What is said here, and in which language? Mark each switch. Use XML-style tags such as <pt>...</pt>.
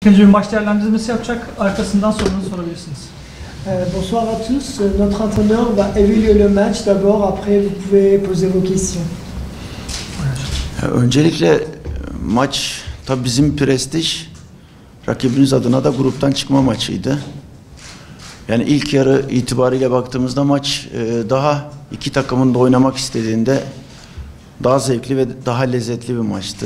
<tr>İkinci bir maç değerlendirmesi yapacak, arkasından sorunuzu sorabilirsiniz.</tr> <fr>Bonsoir à tous. Notre entraîneur va évaluer le match d'abord, après vous pouvez poser vos questions.</fr> <tr>Öncelikle maç tabii bizim prestij, rakibimiz adına da gruptan çıkma maçıydı. Yani ilk yarı itibariyle baktığımızda maç daha iki takımın da oynamak istediğinde daha zevkli ve daha lezzetli bir maçtı.</tr>